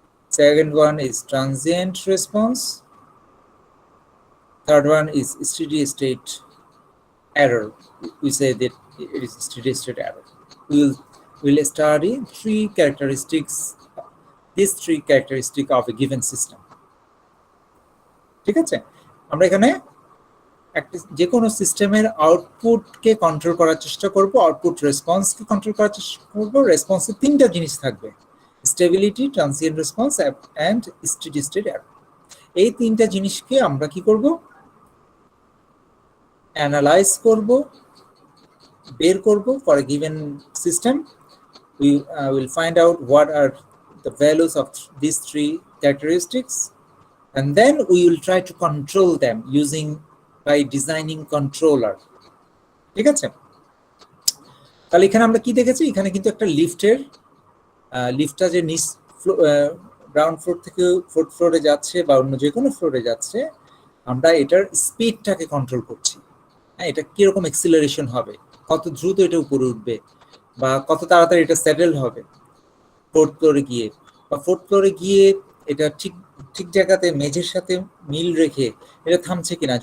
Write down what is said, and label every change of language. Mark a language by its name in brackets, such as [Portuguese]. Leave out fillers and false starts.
[English] Second one is transient response. Third one is steady state error. We say that it is steady state error. We'll study three characteristics, these three characteristics of a given system. [Bangla] ঠিক আছে, আমরা এখানে একটা যে কোনো সিস্টেমের আউটপুটকে control করার চেষ্টা করব, আউটপুট রেসপন্সকে কন্ট্রোল করার চেষ্টা করব। রেসপন্সে তিনটা জিনিস থাকবে: stability, transient response and steady state error. এই তিনটা জিনিসকে আমরা কি করব? অ্যানালাইজ করব, বের করব [English] for a given system. We will find out what are the values of these three characteristics, and then we will try to control them by designing controller. [Bangla] ঠিক আছে, তাহলে এখানে আমরা কি দেখেছি? এখানে কিন্তু একটা লিফটটা যে নিচ গ্রাউন্ড ফ্লোর থেকে ফোর্থ ফ্লোরে যাচ্ছে বা অন্য যে কোনো ফ্লোরে যাচ্ছে, আমরা এটার স্পিডটাকে কন্ট্রোল করছি। হ্যাঁ, এটা কিরকম এক্সিলারেশন হবে, কত দ্রুত এটা উপরে উঠবে, বা কত তাড়াতাড়ি এটা সেটেল হবে ফোর্থ ফ্লোরে গিয়ে, বা ফোর্থ ফ্লোরে গিয়ে এটা ঠিক জায়গাতে মেঝের সাথে মিল রেখে এটা থামছে কিনা।